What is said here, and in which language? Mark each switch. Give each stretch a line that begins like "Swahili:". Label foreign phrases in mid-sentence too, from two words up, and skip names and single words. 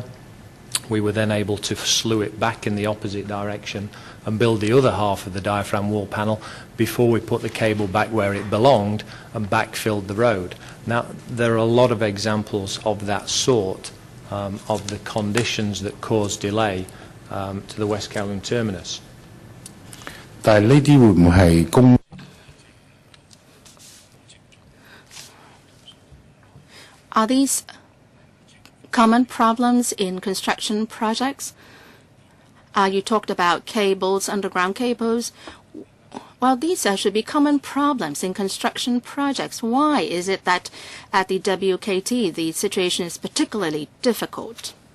English: We were then able to slew it back in the opposite direction and build the other half of the diaphragm wall panel before we put the cable back where it belonged and backfilled the road. Now, there are a lot of examples of that sort, of the conditions that cause delay to the West Kowloon terminus.
Cantonese: 但係呢啲會唔會係公？
English: Are these common problems in construction projects? You talked about cables, underground cables. Well, these should be common problems in construction projects. Why is it that at the WKT the situation is particularly difficult?